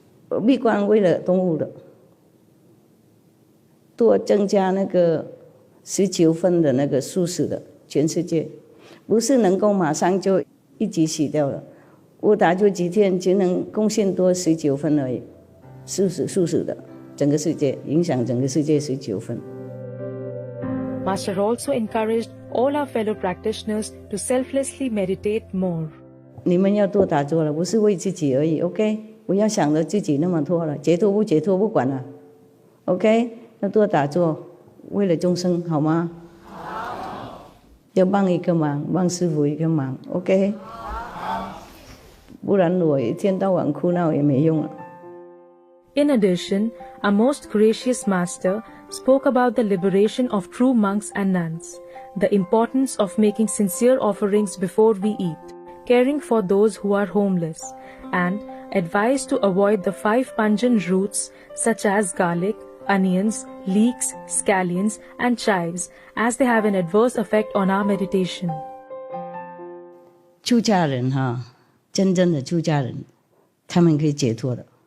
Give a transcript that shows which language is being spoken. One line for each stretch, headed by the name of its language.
Chinese: 我闭关为了动物的，多增加那个19分的那个素食的全世界，不是能够马上就一起洗掉了。我打就几天只能贡献多19分而已，素食的整个世界影响整个世界19分。
English: Master also encouraged all our fellow practitioners to selflessly meditate more.
Chinese: 你们要多打坐了，不是为自己而已 ，OK？ 不要想着自己那么多了，解脱不解脱不管了 ，OK？要多打坐，为了众生，好吗？好。要帮一个忙，帮师父一个忙 ，OK？ 不然我一天到晚哭闹也没用了。
English: In addition, our most gracious Master spoke about the liberation of true monks and nuns, the importance of making sincere offerings before we eat, caring for those who are homeless, and advised to avoid the 5 pungent roots such as garlic, onions, leeks, scallions, and chives, as they have an adverse effect on our meditation.
Chinese: 出家人真正的出家人，他们可以解脱的。